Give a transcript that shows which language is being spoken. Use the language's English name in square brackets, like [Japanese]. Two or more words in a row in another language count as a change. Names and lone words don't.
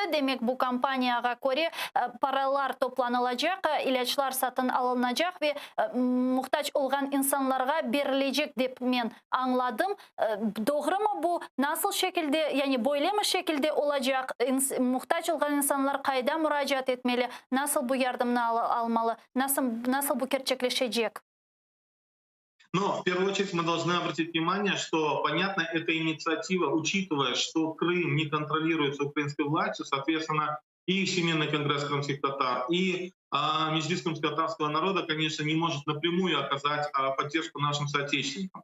[Crimean Tatar] Demek bu kampanyaya göre paralar toplanılacak, ilaçlar satın alınacak ve muhtaç olan insanlarga verilecek deyip men anladım. Doğru mu bu? Nasıl şekilde, yani böyle mi şekilde olacak? Muhtaç olan insanlar kayda müracaat etmeli? Nasıl bu yardımını almalı? Nasıl bu gerçekleşecek? [Russian] Но в первую очередь мы должны обратить внимание, что, понятно, эта инициатива, учитывая, что Крым не контролируется украинской властью, соответственно, и Всемирный конгресс крымских татар, и Меджлис крымско-татарского народа, конечно, не может напрямую оказать поддержку нашим соотечественникам.